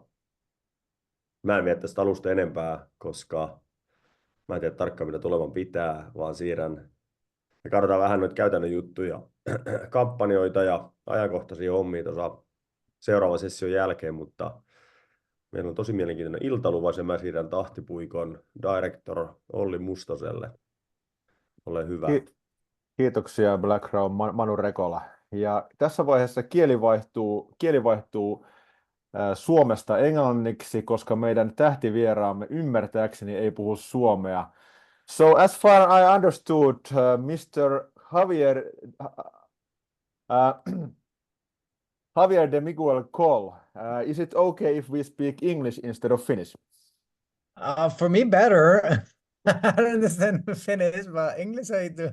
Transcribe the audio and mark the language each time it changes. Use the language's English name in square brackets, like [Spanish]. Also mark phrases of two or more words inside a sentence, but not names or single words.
[Finnish] Mä en vie tästä alusta enempää, koska mä en tiedä tarkkaan mitä tulevan pitää, vaan siirrän ja katsotaan vähän noita käytännön juttuja, kampanjoita ja ajankohtaisia hommia tuossa seuraavan session jälkeen, mutta meillä on tosi mielenkiintoinen ilta luvassa ja mä siirrän tahtipuikon director Olli Mustoselle. Ole hyvä. Kiitoksia Black Crown Manu Rekola. Ja tässä vaiheessa kieli vaihtuu suomesta englanniksi, koska meidän tähtivieraamme ymmärtääkseni ei puhu suomea. [English] So as far I understood, Mr. Javier de Miguel Coll, is it okay if we speak English instead of Finnish? For me, better. I don't understand Finnish, but English I do.